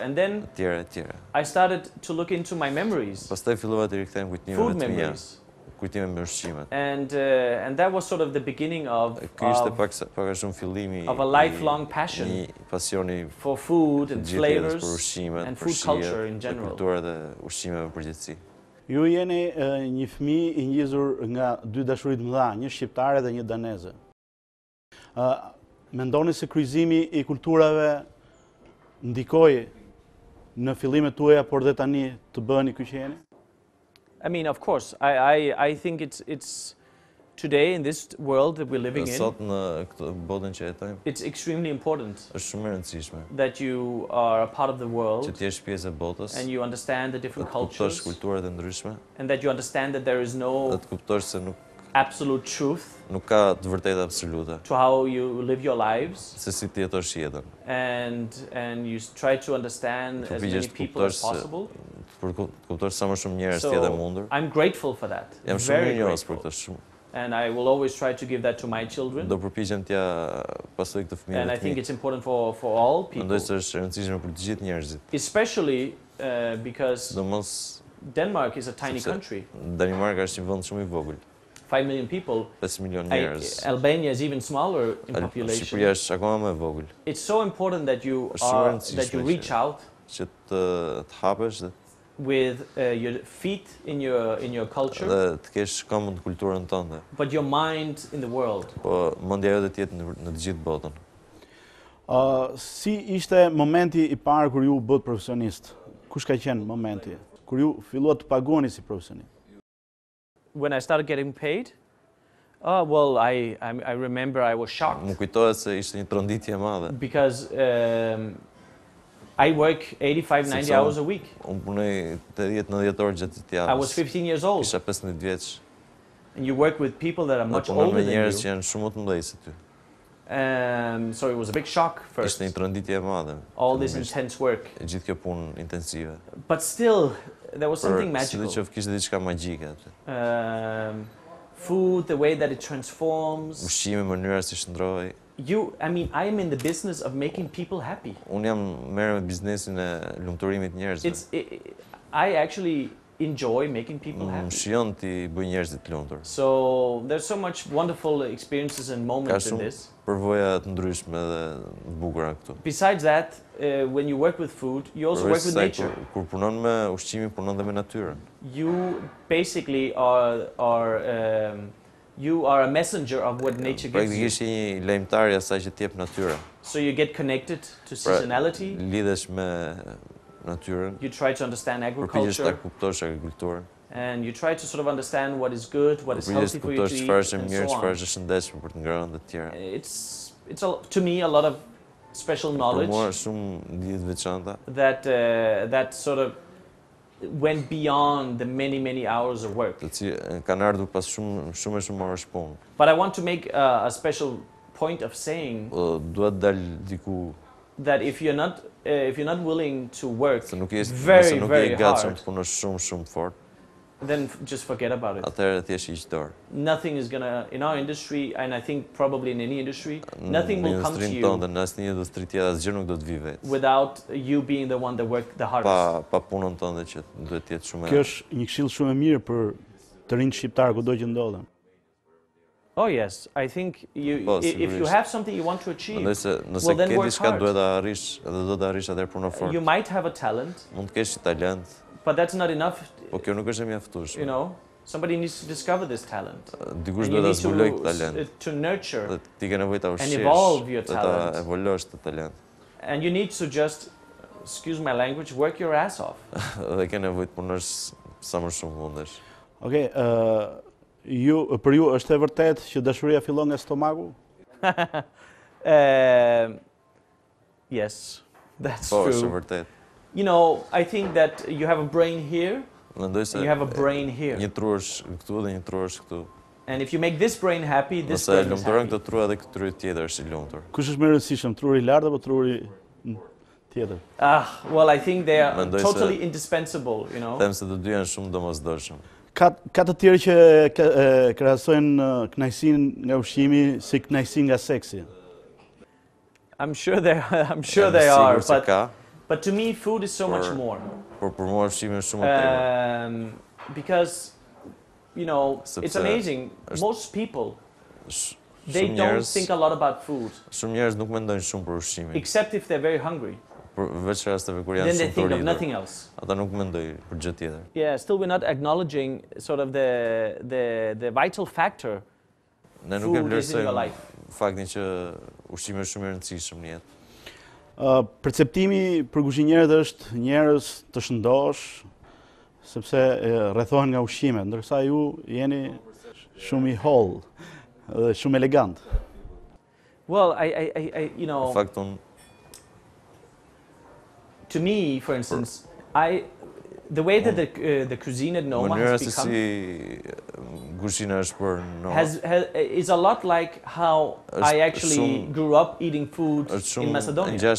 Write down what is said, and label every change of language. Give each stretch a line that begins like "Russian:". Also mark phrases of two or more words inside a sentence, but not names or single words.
English: And then I started to look into my memories, food memories. And that was sort of the beginning of a lifelong passion for food and flavors and food culture in general.
Albanian: Ju jeni një fëmijë I ngjizur nga 2 dashuri të mëdha, një shqiptare dhe një daneze. Mendoni se kryqëzimi I kulturave ndikoi në fillimet tuaja, por dhe tani të bëheni kyçeni?
English: I mean, of course, I think it's today in this world that we're living in.
Albanian: Sot në këtë botën që jetojmë.
English: It's extremely important.
Albanian: Është shumë e rëndësishme.
English: That you are a part of the world.
Albanian: Që ti jesh pjesë e botës.
English: And you understand the different cultures.
Albanian: Kuptosh kulturat e ndryshme.
English: And that you understand that there is no
Albanian: Të kuptosh se nuk
English: absolute truth.
Albanian: Nuk ka të vërtetë absolute.
English: To how you live your lives.
Albanian: Se si ti jetosh jetën.
English: And you try to understand as many people as possible.
Albanian: Për kuptosh sa më shumë njerëz të jetë mundur.
English: I'm grateful for that.
Albanian: Jam shumë mirënjohës për këtë shumë.
English: And I will always try to give that to my children.
Albanian: Do përpiqem t'ja pasoj këtë fëmijë.
English: And I think it's important for all people.
Albanian: Mendoj se është e rëndësishme për të gjithë njerëzit.
English: Especially because Denmark is a tiny country.
Albanian: Danimarka është një vend shumë i vogël.
English: 5 million people.
Albanian: 5 milion njerëz.
English: Albania is even smaller in population.
Albanian: Shqipëria është akoma më e vogël.
English: It's so important that you reach out.
Albanian: Që të hapesh dhe
English: with your feet in your culture.
Albanian: Dhe të kesh këmbën në kulturën tënde.
English: But your mind in the world.
Albanian: Po mendja jote të jetë në të gjithë botën. Si ishte momenti i parë kur ju bët profesionist? Kush ka qenë momenti kur ju filluat të paguani si profesionist?
English: When I started getting paid? Oh, well, I remember I was shocked.
Albanian: Më kujtohet se ishte një tronditje e madhe.
English: Because I work 85-90 hours a week.
Albanian: Unë punoj 80-90 orë gjatë javës.
English: I was 15 years old.
Albanian: Isha 15 vjeç.
English: And you work with people that are much older than you.
Albanian: Njerëz që janë shumë më të mëdhenj se ty.
English: So it was a big shock first.
Albanian: Ishte një tronditje e madhe.
English: All this intense work.
Albanian: Gjithë kjo punë intensive.
English: But still, there was something magical.
Albanian: Sidoqoftë kishte diçka magjike aty.
English: Food, the way that it transforms.
Albanian: Ushqimi, mënyra si shndrohej.
English: I mean, I am in the business of making people happy.
Albanian: Unë jam merrem me biznesin e lumturimit të njerëzve.
English: I actually enjoy making people happy.
Albanian: Shijon ti bëj njerëzit të lumtur.
English: So there's so much wonderful experiences and moments in this.
Albanian: Ka shumë përvoja të ndryshme dhe të bukura këtu.
English: Besides that, when you work with food, you also work with nature.
Albanian: Kur punon me ushqimin, punon dhe me natyrën.
English: You basically you are a messenger of what nature gives you.
Albanian: Praktikisht je një lajmtar i asaj që t'jep natyra.
English: So you get connected to seasonality.
Albanian: Lidhesh me natyrën.
English: You try to understand agriculture.
Albanian: Përpiqesh ta kuptosh agrikulturën.
English: And you try to sort of understand what is good, what is healthy for you to eat, and so on.
Albanian: Çfarë është shëndetshme për të ngrënë dhe të tjera.
English: It's to me a lot of special knowledge.
Albanian: Për mua shumë lidhje të veçanta.
English: That sort of went beyond the many hours of work.
Albanian: Kanë ardhur pas shumë orësh punë.
English: But I want to make a special point of saying
Albanian: duhet dal diku
English: that if you're not willing to work very hard,
Albanian: të punosh shumë fort,
English: then just forget about it.
Albanian: Atëherë thjesht hiq dorë.
English: Nothing is gonna, in our industry, and I think probably in any industry, nothing will come to you without you being the one that worked the hardest.
Albanian: Pa punën tënde që duhet të jetë shumë. Kjo është një këshill shumë e mirë për të rinj shqiptar kudo që ndodhen.
English: Oh yes, I think if you have something you want to achieve, well then work hard. You might have a talent.
Albanian: Mund të kesh talent.
English: But that's not enough.
Albanian: Po kjo nuk është e mjaftueshme.
English: You know, somebody needs to discover this talent.
Albanian: Dikush duhet ta zbulojë këtë talent.
English: To nurture.
Albanian: Ti ke nevojë ta ushqesh.
English: And evolve your talent.
Albanian: Ta evoluosh këtë talent.
English: And you need to just, excuse my language, work your ass off.
Albanian: Dhe ke nevojë të punosh sa më shumë mundesh. Okej, për ju është e vërtet që dashuria fillon nga stomaku?
English: Yes, that's true.
Albanian: Po, është e vërtet.
English: You know, I think that you have a brain here, and you have a brain here.
Albanian: Një tru është këtu dhe një tru është këtu.
English: And if you make this brain happy, this brain is happy.
Albanian: Këtë trua dhe këtë truri tjetër është i lumtur. Kush është më i rëndësishëm, truri i lartë apo truri tjetër?
English: Well, I think they are totally indispensable, you know.
Albanian: Them se të dy janë shumë domosdoshëm. Ka të tjerë që krahasojnë kënaqësinë nga ushqimi si kënaqësi nga seksi.
English: I'm sure they are, but to me food is so much more.
Albanian: Por për mua ushqimi është shumë më tepër.
English: Because you know, it's amazing. Most people they don't think a lot about food.
Albanian: Shumë njerëz nuk mendojnë shumë për ushqimin.
English: Except if they're very hungry.
Albanian: Veç rasteve kur janë shumë të rritur.
English: Then they think of nothing else.
Albanian: Ata nuk mendojnë për gjë tjetër.
English: Yeah, still we're not acknowledging sort of the vital factor.
Albanian: Ne nuk e vlerësojmë faktin që ushqimi është shumë i rëndësishëm në jetë. Perceptimi për kuzhinierët është njerëz të shëndosh, sepse rrethohen nga ushqimet, ndërsa ju jeni shumë i holl dhe shumë elegant.
English: Well, you know, to me, for instance, the way that the cuisine at Noma has become is a lot like how I actually grew up eating food in Macedonia.